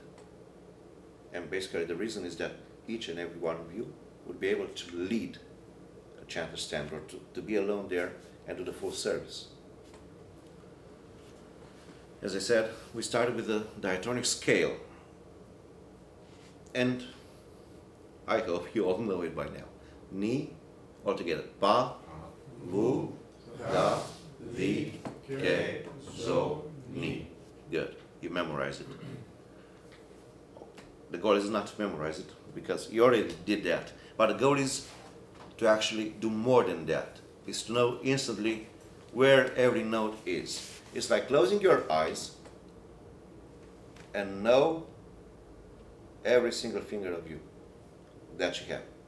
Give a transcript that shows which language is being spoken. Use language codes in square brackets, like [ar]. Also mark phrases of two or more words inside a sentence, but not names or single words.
[en] And basically the reason is that each and every one of you would be able to lead a chanter stand, or to be alone there and do the full service. As I said, we started with the diatonic scale, and I hope you all know it by now. Ni, all together. [el] Pa, vu, da, vi, ke, zo, ni. [en] Good. You memorize it. The goal is not to memorize it, because you already did that. But the goal is to actually do more than that. Is to know instantly where every note is. It's like closing your eyes and know every single finger of you that you have.